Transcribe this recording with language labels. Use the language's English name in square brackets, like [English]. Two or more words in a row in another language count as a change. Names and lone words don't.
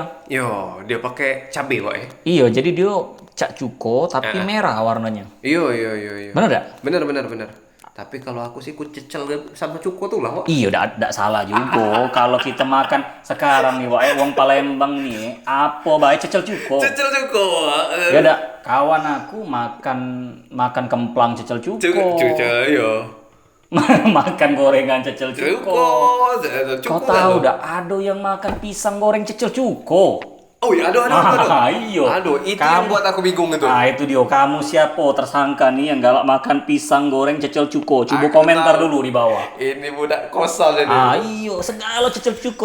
[Musi] Yo, dia pakai cabai, Wak ya. Iya, jadi dia cak cuko tapi merah warnanya. [Indonesian] Iya. Bener gak? Bener. [Musi] Tapi kalau aku sih ku cecel sama cuko tuh lah, Wak. Iya, ndak salah juga. Kalau kita makan sekarang nih, Wak, wong Palembang nih, apa bae cecel cuko. Cecel cuko, Wak. Ya dak, kawan aku makan kemplang cecel cuko. Cecel, yo. Makan gorengan cecel cuko. Kau tahu dak, ada yang makan pisang goreng cecel cuko. [Indonesian] Oh iya, aduh. Iya. Aduh, itu yang buat aku bingung itu. Nah, itu dia. Kamu siapa tersangka nih yang galak makan pisang goreng cecel cuko? Coba Aku komentar tahu. dulu di bawah. [Musi] Ini budak kosong ini. Iyo, segala cecel cuko.